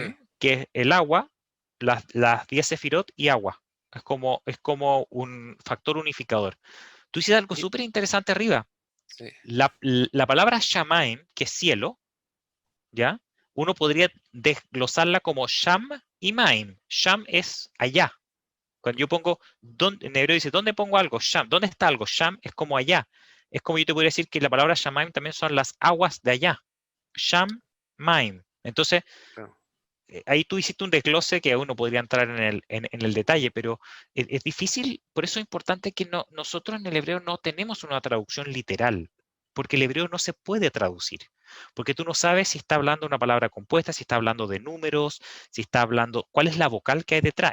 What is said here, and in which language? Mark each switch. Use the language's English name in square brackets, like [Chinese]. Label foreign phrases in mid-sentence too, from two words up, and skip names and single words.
[Spanish] mem, que es el agua, las 10 sefirot y agua. Es como un factor unificador. Tú hiciste algo Y- súper interesante arriba. sí, La palabra shamaim, que es cielo, ¿ya? Uno podría desglosarla como sham y maim. Sham es allá. Cuando yo pongo, en hebreo dice, ¿dónde pongo algo? Sham. ¿Dónde está algo? Sham es como allá. Es como yo te podría decir que la palabra shamaim también son las aguas de allá. [Hebrew] שם, מים. [Spanish] Entonces, claro. ahí tú hiciste un desglose que uno podría entrar en el detalle, pero es difícil, por eso es importante que nosotros en el hebreo no tenemos una traducción literal, porque el hebreo no se puede traducir, porque tú no sabes si está hablando una palabra compuesta, si está hablando de números, si está hablando, cuál es la vocal que hay detrás.